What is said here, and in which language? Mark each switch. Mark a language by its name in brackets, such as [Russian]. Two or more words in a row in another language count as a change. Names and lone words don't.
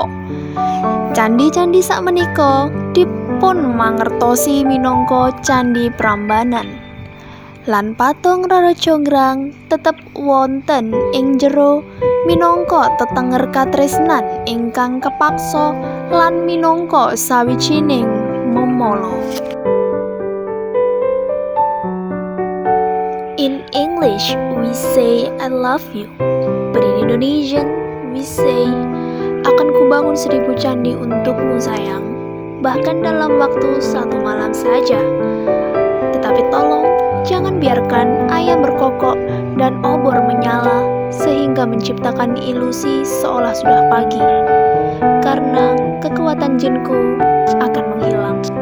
[Javanese] Candi-candi sakmenika dipun mangertosi minangka candi Prambanan. Lan patung Rara Jonggrang tetep wonten ing jero minangka tetenger katresnan ingkang kepaksa lan minangka sawijining memala. [English] In English we say I love you, but in Indonesian we say [Indonesian] akan kubangun 1000 candi untukmu sayang, bahkan dalam waktu 1 malam saja. Tetapi tolong jangan biarkan ayam berkokok dan obor menyala sehingga menciptakan ilusi seolah sudah pagi, karena kekuatan jinku akan menghilang.